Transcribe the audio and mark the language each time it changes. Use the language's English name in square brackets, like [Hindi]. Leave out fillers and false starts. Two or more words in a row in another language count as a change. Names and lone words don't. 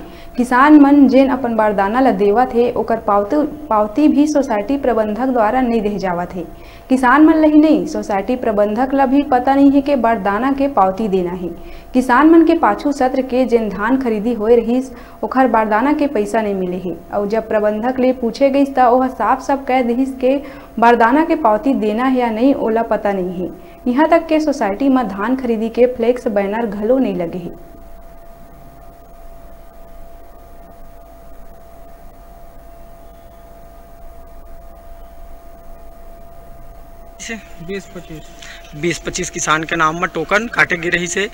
[Chhattisgarhi] किसान मन जेन अपन बारदाना ला देवत है ओकर पावती भी सोसाइटी प्रबंधक द्वारा नहीं दे जावत है। किसान मन लही नहीं, सोसाइटी प्रबंधक ला भी पता नहीं है कि बारदाना के पावती देना है। किसान मन के पाछू सत्र के जेन धान खरीदी होए रहीस ओखर बारदाना के पैसा नहीं मिले है और जब प्रबंधक ले पूछे गई तो वह साफ कह दिस के बारदाना के पावती देना है या नहीं ओला पता नहीं है। यहाँ तक के सोसाइटी में धान खरीदी के फ्लेक्स बैनर घलो नहीं लगे है। बीस पच्चीस किसान के नाम में टोकन काटे गिर रही से।